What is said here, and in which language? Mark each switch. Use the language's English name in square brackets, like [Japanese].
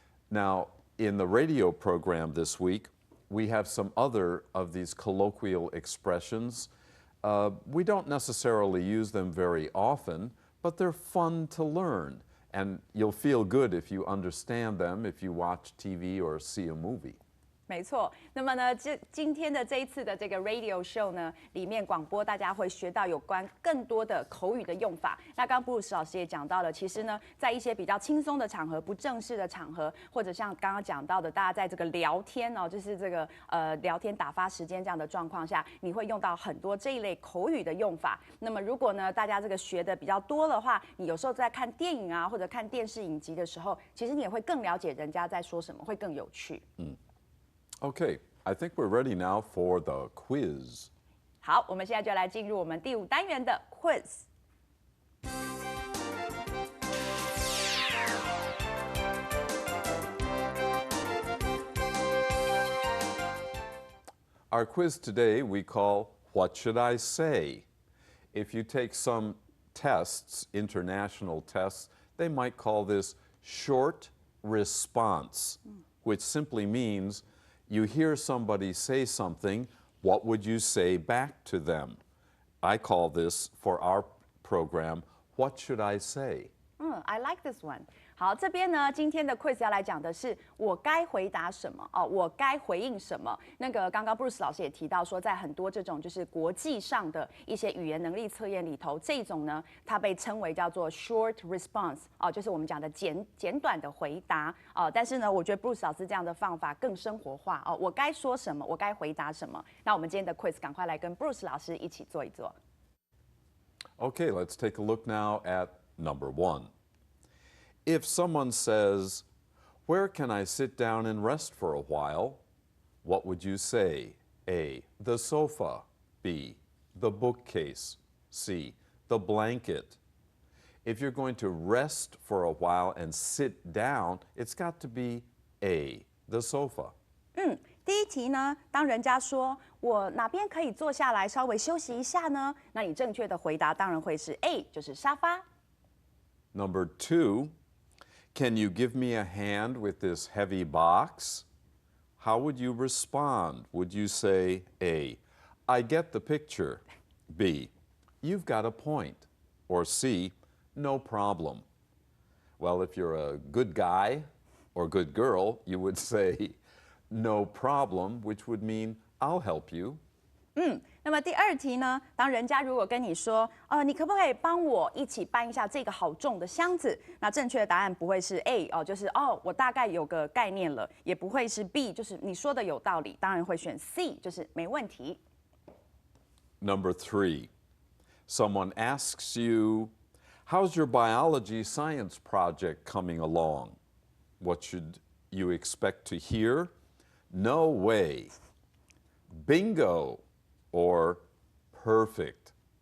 [English] Now, in the radio program this week, we have some other of these colloquial expressions. We don't necessarily use them very often, but they're fun to learn. And you'll feel good if you understand them if you watch TV or see a movie. [Chinese] 没错，那么呢，今天的这一次的这个 radio show 呢，里面广播大家会学到有关更多的口语的用法。那刚刚布鲁斯老师也讲到了，其实呢，在一些比较轻松的场合、不正式的场合，或者像刚刚讲到的，大家在这个聊天哦，就是这个聊天打发时间这样的状况下，你会用到很多这一类口语的用法。那么如果呢，大家这个学的比较多的话，你有时候在看电影啊，或者看电视影集的时候，其实你也会更了解人家在说什么，会更有趣。 [English] Okay, I think we're ready now for the quiz. [Chinese] 好，我们现在就来进入我们第5单元的 quiz。 [English] Our quiz today we call What Should I Say? If you take some tests, international tests, they might call this short response, which simply means you hear somebody say something, what would you say back to them? I call this, for our program, What Should I Say? I like this one. [Chinese] 好，这边呢，今天的 quiz 要来讲的是我该回答什么哦，我该回应什么。那个刚刚 Bruce 老师也提到说，在很多这种就是国际上的一些语言能力测验里头，这种呢，它被称为叫做 short response 哦，就是我们讲的简短的回答哦。但是呢，我觉得 Bruce 老师这样的方法更生活化哦，我该说什么，我该回答什么。那我们今天的 quiz 赶快来跟 Bruce 老师一起做一做。 [English] Okay, let's take a look now at number 1. If someone says, "Where can I sit down and rest for a while?" What would you say? A, the sofa. B, the bookcase. C, the blanket. If you're going to rest for a while and sit down, it's got to be A, the sofa. [Chinese] 第一题呢，当人家说我哪边可以坐下来稍微休息一下呢？那你正确的回答当然会是 A， 就是沙发。 [English] Number 2, can you give me a hand with this heavy box? How would you respond? Would you say A, I get the picture? B, you've got a point? Or C, no problem? Well, if you're a good guy or good girl, you would say no problem, which would mean I'll help you. [Chinese] 那么第2题呢，当人家如果跟你说，你可不可以帮我一起搬一下这个好重的箱子？那正确的答案不会是 A 哦，就是我大概有个概念了，也不会是 B， 就是你说的有道理，当然会选 C， 就是没问题。 [English] Number 3, someone asks you, how's your biology science project coming along? What should you expect to hear? no way, bingo, or perfect.